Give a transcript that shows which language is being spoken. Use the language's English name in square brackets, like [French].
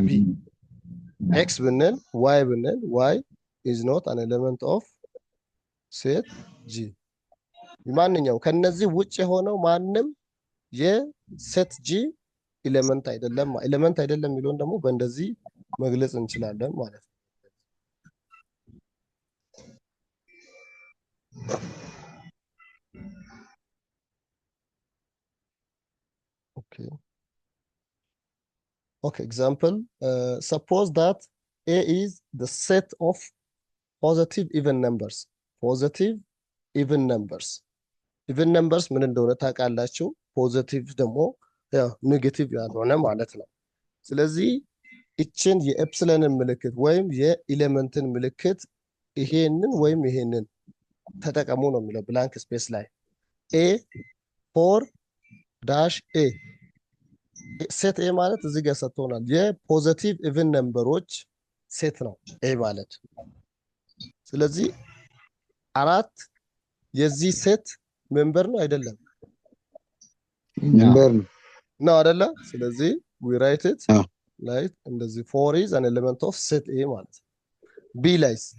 [Amharic] ቢ። ኤክስ ብንል ዋይ ብንል [English] ዋይ ኢዝ ኖት አን ኤሌመንት ኦፍ ሴት ጂ። [Amharic] ማንኛውም ከነዚህ ውጭ የሆነው ማንም የሴት ጂ ኤሌመንት አይደለም። ኤሌመንት አይደለም የሚለውን ደግሞ በእንደዚህ መግለጽ እንችላለን ማለት ነው። Okay. [English] Okay, example. Suppose that A is the set of positive even numbers. Positive even numbers. Even numbers [Amharic] ምን እንደሆነ ታውቃላችሁ። ፖዚቲቭ ደግሞ ያው ኔጌቲቭ ያልሆነ ማለት ነው። ስለዚህ እችን የኤፕስለንን ምልክት ወይም የኤሌመንትን ምልክት ይሄንን ተጠቀሙ ነው የሚለው ብላንክ ስፔስ ላይ ኤ ፎር ዳሽ ኤ ሴት ኤ ማለት እዚህ ጋር ሰጥቶናል። የፖዚቲቭ ኢቭን ነምበሮች ሴት ነው ኤ ማለት። ስለዚህ አራት የዚህ ሴት ሜምበር ነው አይደለም? ሜምበር ነው ነው አይደለ? ስለዚህ [English] we write it [Amharic] አዎ። [English] like [Amharic] እንደዚህ [English] 4 is an element of set A [Amharic] ማለት ነው። ቢ ላይ